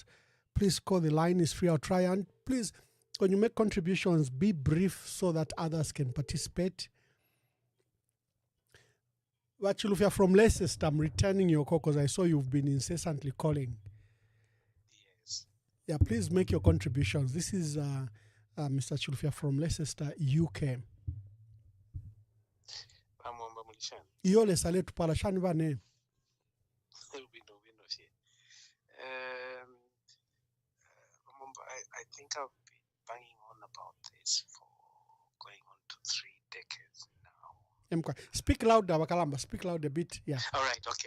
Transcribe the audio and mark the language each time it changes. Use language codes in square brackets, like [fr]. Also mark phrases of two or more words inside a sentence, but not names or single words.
[en] Please call, the line is free. I'll try, and please, when you make contributions, be brief so that others can participate. Actually, if you're from Leicester, I'm returning your call because I saw you've been incessantly calling. Yes. Yeah, please make your contributions. This is Mr. Chulufia from Leicester, UK. [bem] Iyo lesale tupala shani bane. [en] I think I've been banging on about this for going on to 3 decades now. Speak louder, Wakalamba. Speak loud a bit. Yeah. All right. Okay.